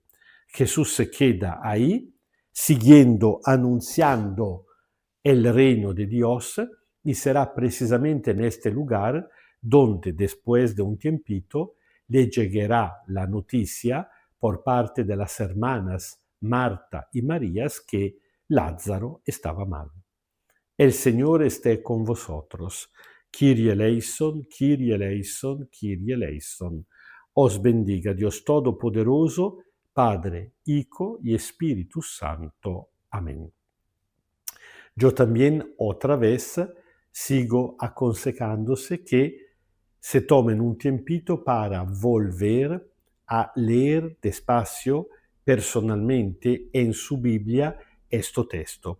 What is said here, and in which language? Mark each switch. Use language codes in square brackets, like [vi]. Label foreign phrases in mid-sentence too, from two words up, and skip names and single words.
[es] Jesús se queda ahí, siguiendo, anunciando el reino de Dios, y será precisamente en este lugar donde después de un tiempito le llegará la noticia por parte de las hermanas Marta y Marías que Lázaro estaba mal. El Señor esté con vosotros. [el] Kyrie eleison, Kyrie eleison, Kyrie eleison. [es] Os bendiga Dios Todopoderoso, Padre, Hijo y Espíritu Santo. Amén. Yo también otra vez sigo aconsejándose que se tomen un tiempito para volver a leer despacio personalmente en su Biblia este texto.